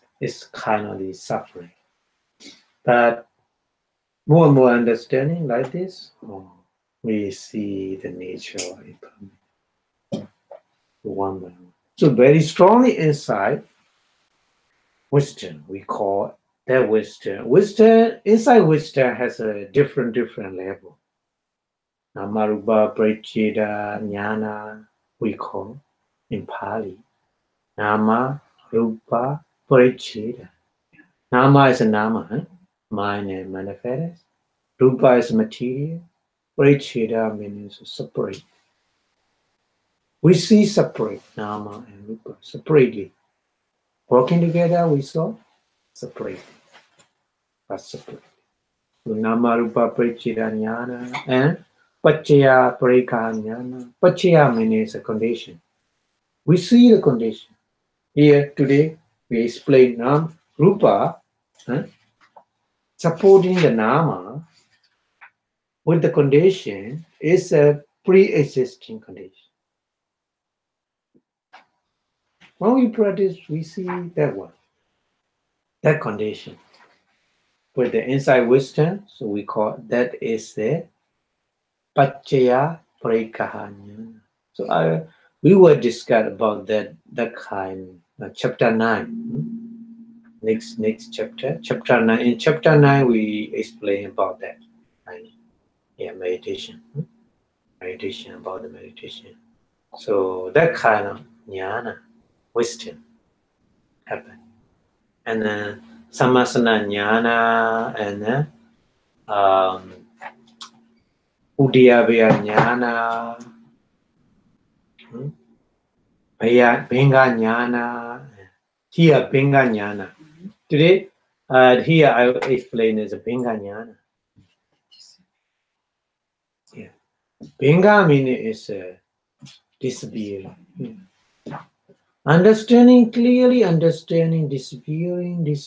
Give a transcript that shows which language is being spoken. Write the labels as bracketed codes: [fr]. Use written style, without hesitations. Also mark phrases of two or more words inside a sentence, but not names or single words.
[en] It's kind of the suffering. But more and more understanding like this, we see the nature of it one by one. So very strongly inside wisdom, we call that wisdom. Wisdom, inside wisdom has a different level. [pi] Nāma rūpa paccayā jnana, [en] we call in Pali. [pi] Nāma rūpa paccayā. [en] Nāma is a nāma, mind and manifest. Rūpa is material. Paccayā means separate. We see separate nāma and rūpa separately. Working together, we saw separate. But separate. [pi] So nāma rūpa paccayā jnana and paccayā paccayā jnana. [en] Paccayā means a condition. We see the condition. Here today we explain [pi] nāma rūpa, [en] supporting the nāma with the condition is a pre-existing condition. When we practice, we see that one, that condition. With the inside wisdom, so we call that is the [pi] paccayā paccayā jnana. [en] So we will discuss about that kind, chapter 9. Next chapter, chapter 9. In chapter 9, we explain about that. Yeah, meditation. Meditation, about the meditation. So that kind of jnana, wisdom, happen. [pi] And then sammasana jnana and udiyabhaya jnana, bhinga jnana, here bhinga jnana. [en] Today, here I will explain as a bhinga jnana. Yeah. Bhinga meaning is disappearing. Understanding, clearly understanding, disappearing.